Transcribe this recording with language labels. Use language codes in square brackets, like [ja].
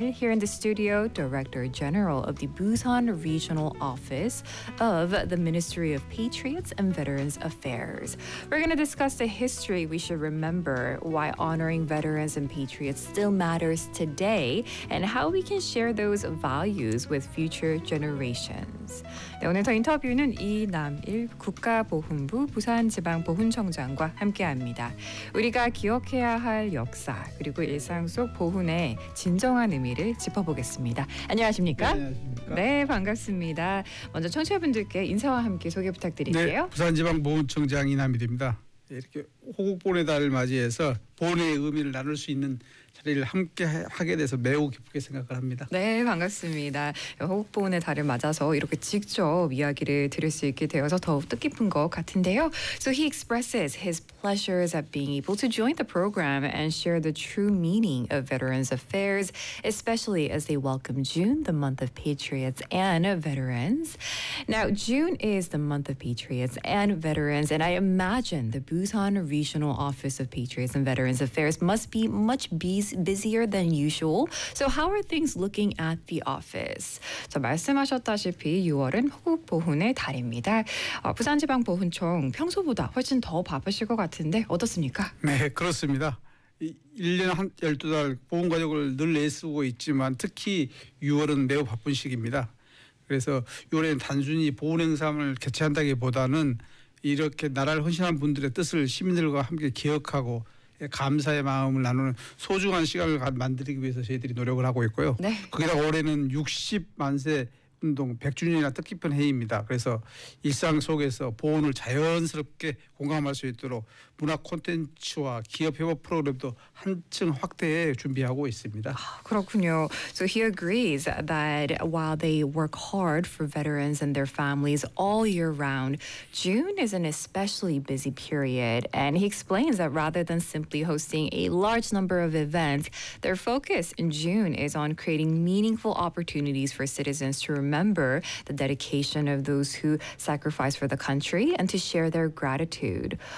[en] Here in the studio, Director General of the Busan Regional Office of the Ministry of Patriots and Veterans Affairs. We're going to discuss the history we should remember, why honoring veterans and patriots still matters today, and how we can share those values with future generations. [ko] 네, 오늘 더 인터뷰는 이남일 국가보훈부 부산지방보훈청장과 함께합니다. 우리가 기억해야 할 역사, 그리고 일상 속 보훈의 진정한 의미를 짚어보겠습니다. 안녕하십니까? 네, 안녕하십니까? 네, 반갑습니다. 먼저 청취자분들께 인사와 함께 소개 부탁드릴게요. 네, 부산지방보훈청장 이남일입니다. 네, 이렇게 호국보훈의 달을 맞이해서 보훈의 의미를 나눌 수 있는 자리를 함께 하게 돼서 매우 기쁘게 생각을 합니다. 네, 반갑습니다. 호국보훈의 달을 맞아서 이렇게 직접 이야기를 드릴 수 있게 되어서 더욱 뜻깊은 것 같은데요. [en] So he expresses his pleasures at being able to join the program and share the true meaning of Veterans Affairs, especially as they welcome June, the month of patriots and veterans. Now, June is the month of patriots and veterans, and I imagine the Busan Regional Office of Patriots and Veterans Affairs must be much busier than usual. So how are things looking at the office? [ko] So 말씀하셨다시피 6월은 호국보훈의 달입니다. 부산지방보훈청 평소보다 훨씬 더 바쁘실 것 같은데 어떻습니까? 네, 그렇습니다. 1년 한 12달 보훈과정을 늘 애쓰고 있지만 특히 6월은 매우 바쁜 시기입니다. 그래서 6월에는 단순히 보훈 행사를 개최한다기보다는 이렇게 나라를 헌신한 분들의 뜻을 시민들과 함께 기억하고 감사의 마음을 나누는 소중한 시간을 만들기 위해서 저희들이 노력을 하고 있고요. 네. 거기다가 올해는 60만세 운동 100주년이나 뜻깊은 해입니다. 그래서 일상 속에서 보훈을 자연스럽게 공감할 수 있도록 문화 콘텐츠와 기업 협업 프로그램도 한층 확대해 준비하고 있습니다. 아, 그렇군요. [en] So he agrees that while they work hard for veterans and their families all year round, June is an especially busy period. And he explains that rather than simply hosting a large number of events, their focus in June is on creating meaningful opportunities for citizens to remember the dedication of those who sacrifice for the country and to share their gratitude.